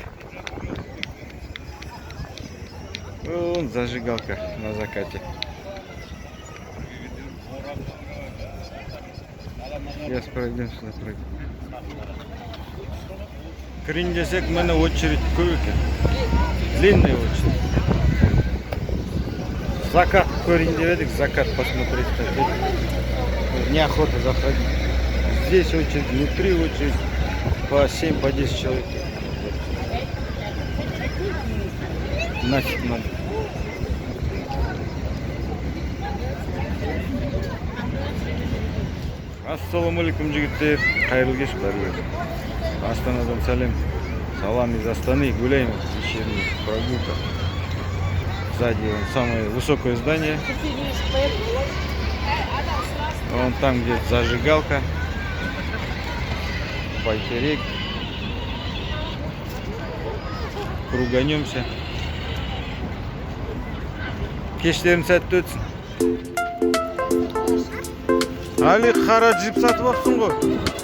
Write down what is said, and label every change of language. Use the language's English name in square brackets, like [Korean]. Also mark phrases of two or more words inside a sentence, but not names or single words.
[Russian] Вон зажигалка на закате. Сейчас пройдем сюда, пройдем. [Kazakh] Кірін десек, мені очередь көп екен. [Russian] Длинная очередь. [Kazakh] Закат көрейін деп едік, [Russian] закат посмотреть хотели. Неохота заходить. Здесь очередь, внутри очередь. По 7, по 10 человек. Нафиг надо. [Kazakh] Ассалаумалейкум жігіттер, қайырлы кеш бәрі. Астанадан сәлем. [Russian] Салам из Астаны, гуляем, вечерняя прогулка. Сзади самое высокое здание. Вон там, где зажигалка. Байтерек. Круганемся. [Kazakh] Кештерін сәтті өтсін. Али қара джип сатып алыпсың ғой.